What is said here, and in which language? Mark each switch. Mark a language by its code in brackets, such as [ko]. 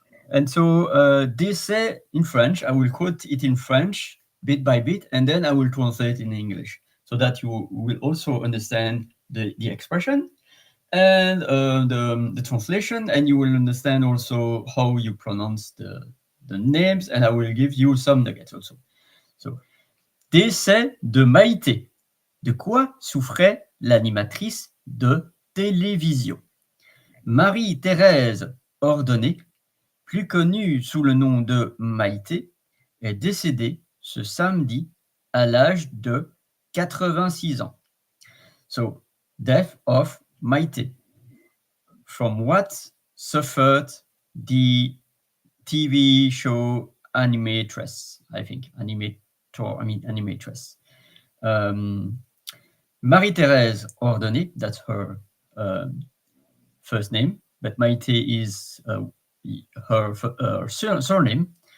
[en] And so décès in French, I will quote it in French bit by bit, and then I will translate in English, so that you will also understand the expression and the translation, and you will understand also how you pronounce the names, and I will give you some nuggets also. [fr] So, décès de Maïté. De quoi souffrait l'animatrice de télévision? Marie-Thérèse Ordonné, plus connue sous le nom de Maïté, est décédée ce samedi à l'âge de 86 ans. [en] So, death of Maïté. From what suffered the TV show animatress, I think, animatress. Marie-Thérèse Ordonné, that's her first name, but Maïté is her surname.